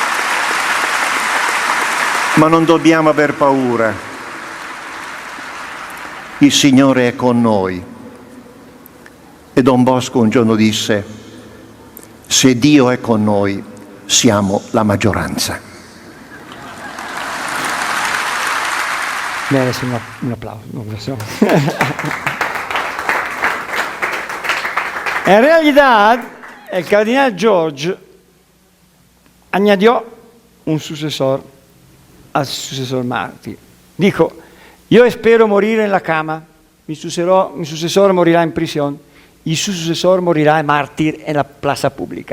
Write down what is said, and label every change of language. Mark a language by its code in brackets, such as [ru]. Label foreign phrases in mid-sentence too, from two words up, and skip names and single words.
[it] Ma non dobbiamo aver paura. il Signore è con noi. E Don Bosco un giorno disse: se Dio è con noi, siamo la maggioranza. [es] Merece un applauso. En realidad, el cardenal George añadió un sucesor al sucesor mártir. Dijo: yo espero morir en la cama, mi sucesor morirá en prisión y su sucesor morirá mártir en la plaza pública.